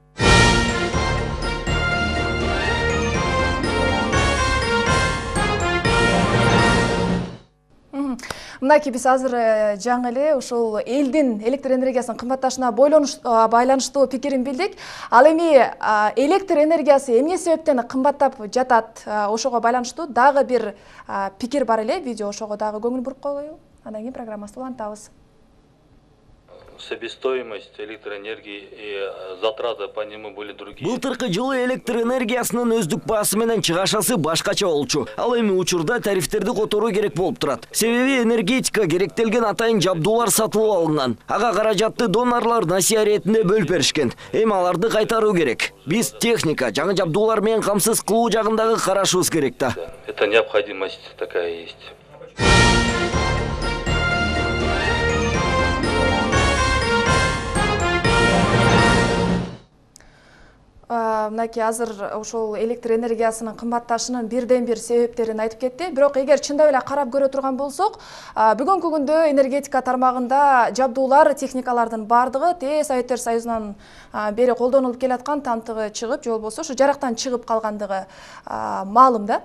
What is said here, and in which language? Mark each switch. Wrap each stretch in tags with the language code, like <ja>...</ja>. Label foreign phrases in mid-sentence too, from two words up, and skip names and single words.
<ky>Мынакей биз азыр жаңы эле ушул элдин электр энергиясынын кымбатташына байланыштуу пикирин билдик. Ал эми электр энергиясы эмне себептен кымбаттап жатат, ошого байланыштуу дагы бир пикир бар эле. Видео ошого дагы көңүл буруп коелу. Андан кийин программабызды улантабыз.</ky> <ru>Себестоимость электроэнергии и затраты по нему были другие.</ru> <ky>Былтыркы жылы электр энергиясынын өздүк баасы менен чыгашасы башкача болчу. Ал эми учурда тарифтерди которуу керек болуп турат. Себеби энергетика керектелген атайын жабдуулар сатылып алынган. Ага каражатты донорлор насыя иретинде бөлүп беришкен. Эми аларды кайтаруу керек. Биз техника, жаңы жабдуулар менен камсыз кылуу жагындагы карашыбыз керек да.</ky> <ru>Это необходимость такая есть.</ru> <ky>Мынакей азыр ошол электр энергиясынын кымбатташынын бирден бир себептерин айтып кетти. Бирок эгер чындап эле карап көрө турган болсок, бүгүнкү күндө энергетика тармагында жабдуулар, техникалардын бардыгы Советтер Союзунан бери колдонулуп келаткан тамтыгы чыгып, же болбосо ушу жарактан чыгып калгандыгы маалым да.</ky>